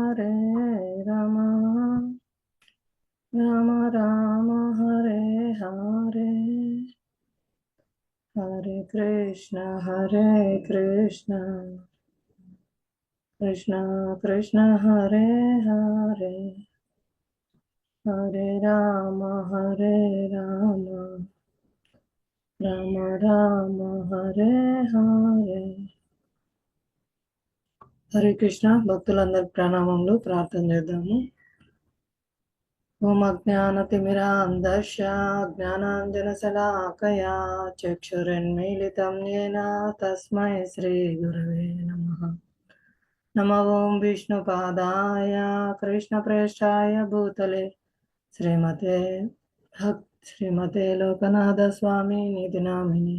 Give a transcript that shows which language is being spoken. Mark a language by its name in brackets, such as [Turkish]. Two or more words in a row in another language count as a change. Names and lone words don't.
[Sanskrit] Rama Rama, Hare Hare, Hare Krishna, Krishna Krishna, Hare Hare, Hare Rama, Rama Rama, Hare Hare. [Telugu] హరే కృష్ణ. భక్తులందరి ప్రణామములు. ప్రార్థన చేద్దాము. [Sanskrit] ఓం అజ్ఞానతిమిరాంధస్య జ్ఞానాంజనశలాకయా చక్షురున్మీలితం యేన తస్మై శ్రీ గురవే నమః. నమో ఓం విష్ణుపాదాయ కృష్ణప్రేష్ఠాయ భూతలే శ్రీమతే లోకనాథ స్వామి నిధి నామిని.